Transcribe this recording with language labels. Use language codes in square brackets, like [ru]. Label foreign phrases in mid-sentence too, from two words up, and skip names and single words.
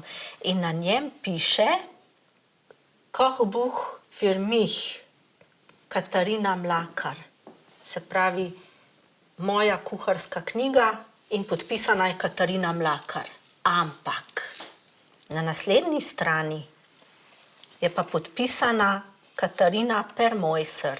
[sl] In na njem piše [de] Kochbuch für mich, [sl] Katarina Mlakar. Se pravi, moja kuharska knjiga in podpisana je Katarina Mlakar. Ampak na naslednji strani je pa podpisana Katarina Permoyser.